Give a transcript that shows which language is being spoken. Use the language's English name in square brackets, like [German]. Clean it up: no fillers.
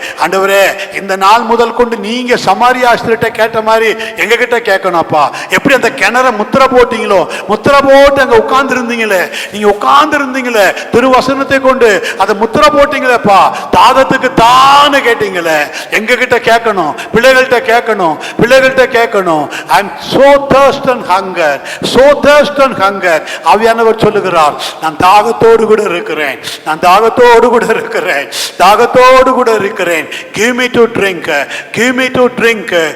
[Tamil] ஆண்டவரே, இந்த நாள் முதல் கொண்டு நீங்க சமாரியா ஸ்திரிட்ட கேட்ட மாதிரி எங்க கிட்ட கேட்கணும்ப்பா. எப்படி அந்த கிணற முத்திர போட்டீங்களோ, முத்திர போட்டு அங்க உட்கார்ந்து இருந்தீங்களே, நீங்க உட்கார்ந்து இருந்தீங்களே, திருவசனத்தை கொண்டு அதை முத்திர போட்டீங்களேப்பா, தாகத்துக்கு தானே கேட்டீங்களே, எங்க கிட்ட கேட்கணும், பிள்ளைகள்கிட்ட கேட்கணும், பிள்ளைகள்கிட்ட கேட்கணும். [English] I am so thirst and hunger, so thirst and hunger. [Tamil] ஆவியானவர் சொல்லுகிறார், நான் தாகத்தோடு கூட இருக்கிறேன், நான் தாகத்தோடு கூட இருக்கிறேன், தாகத்தோடு கூட இருக்கிறேன். [English] Give me to drink, give me to drink.